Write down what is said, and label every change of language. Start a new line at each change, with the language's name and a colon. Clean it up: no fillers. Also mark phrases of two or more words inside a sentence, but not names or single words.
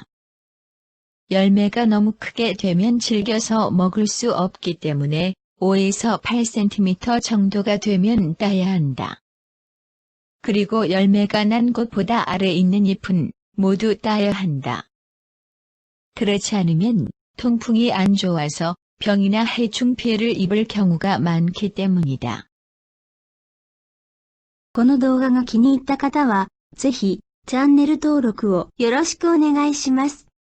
Korean: 열매가 너무 크게 되면 질겨서 먹을 수 없기 때문에 5에서 8cm 정도가 되면 따야 한다. 그리고 열매가 난 곳보다 아래 있는 잎은 모두 따야 한다. 그렇지 않으면 통풍이 안 좋아서 병이나 해충 피해를 입을 경우가 많기 때문이다.
Japanese: この動画が気に入った方は、ぜひチャンネル登録をよろしくお願いします。